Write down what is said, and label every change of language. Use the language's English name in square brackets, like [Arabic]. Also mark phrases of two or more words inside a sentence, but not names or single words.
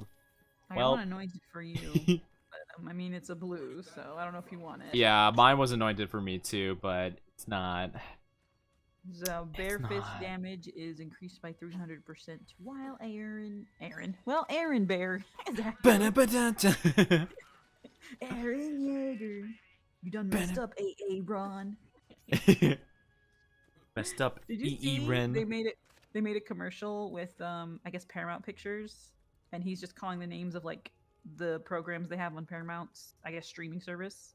[English] I Well- want anointed for you. I mean, it's a blue, so I don't know if you want it. Yeah, mine was anointed for me too, but it's not. So bear fist not. damage is increased by 300%, while Aaron Bear. Ba-da-ba-da-da. Aaron Yeager. You done messed up, AA Ron. Messed up. Did you E.E. see Ren. they made a commercial with I guess Paramount Pictures, and he's just calling the names of like the programs they have on Paramount's I guess streaming service.